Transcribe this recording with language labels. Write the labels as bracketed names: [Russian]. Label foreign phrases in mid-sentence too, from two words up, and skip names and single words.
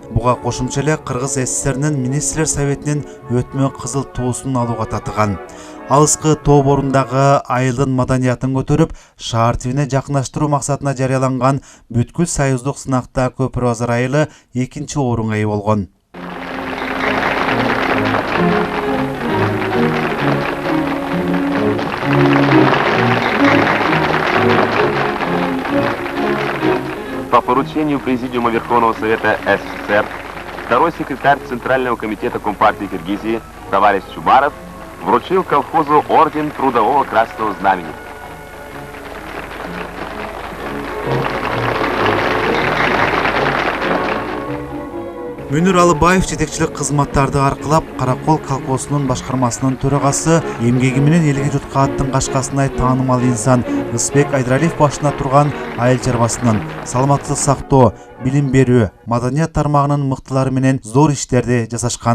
[Kyrgyz] Буга кошумча эле Кыргыз СССРнин министрлер советинин өтмө Кызыл Туусун алууга татыган. Алыскы тоо борундагы айылдын маданиятын көтөрүп, шаар тибине жакындаштыруу максатына жарыяланган бүткүл союздук сынакта Көпүрөзар айылы 2-чи орунга ээ болгон. [Russian] По поручению Президиума Верховного Совета СССР второй секретарь Центрального комитета Компартии Киргизии товарищ Чубаров вручил колхозу орден Трудового Красного Знамени. [Kyrgyz] Мөнүр Алыбаев жетекчилик кызматтарды аркылап Каракол колхозунун башкармасынын төрагасы, эмгеги менен элге журтка аттын кашкасындай таанымал инсан Ысбек Айдралиев башына турган айыл чарбасынын саламаттык сактоо, билим берүү, маданият тармагынын мыктылары менен зор иштерди жасашкан.